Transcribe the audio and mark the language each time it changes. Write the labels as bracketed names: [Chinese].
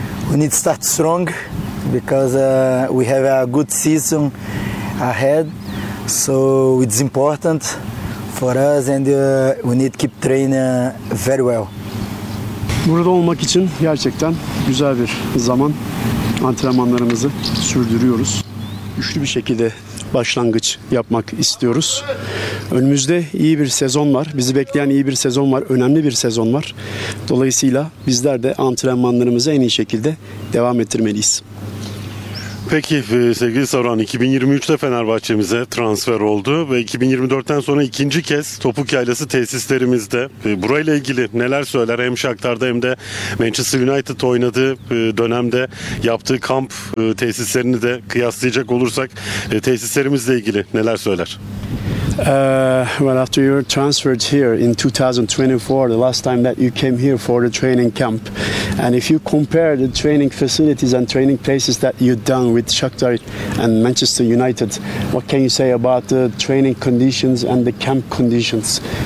[English] We need start strong because we have a good season ahead. So it's important for us and we need keep training very well. [Turkish] Burada olmak için gerçekten güzel bir zaman. Antrenmanlarımızı sürdürüyoruz. Güçlü bir şekilde başlangıç yapmak istiyoruz. Önümüzde iyi bir sezon var. Bizi bekleyen iyi bir sezon var. Önemli bir sezon var. Dolayısıyla bizler de antrenmanlarımızı en iyi şekilde devam ettirmeliyiz. Peki sevgili Saruhan, 2023'te Fenerbahçe'mize transfer oldu ve 2024'ten sonra ikinci kez Topuk Yaylası tesislerimizde. Burayla ilgili neler söyler, hem Shakhtar'da hem de Manchester United oynadığı dönemde yaptığı kamp tesislerini de kıyaslayacak olursak tesislerimizle ilgili neler söyler? [English] Well, after you were transferred here in 2024, the last time that you came here for the training camp, and if you compare the training facilities and training places that you've done with Shakhtar and Manchester United, what can you say about the training conditions and the camp conditions?